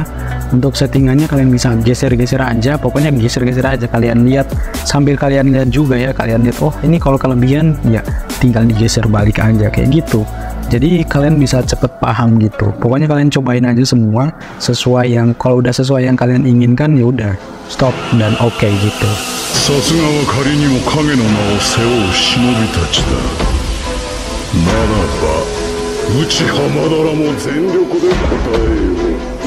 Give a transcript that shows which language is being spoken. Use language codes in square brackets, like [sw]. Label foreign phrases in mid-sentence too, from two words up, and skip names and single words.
[id] Untuk settingannya kalian bisa geser-geser aja, pokoknya geser-geser aja, kalian lihat sambil kalian lihat juga ya, kalian lihat oh ini kalau kelebihan ya tinggal digeser balik aja kayak gitu. Jadi kalian bisa cepet paham gitu. Pokoknya kalian cobain aja semua sesuai yang, kalau udah sesuai yang kalian inginkan ya udah stop dan oke gitu. [ja] さすがは仮にも影の名を背負う忍びたちだ。ならば内浜田らも全力で応えよう。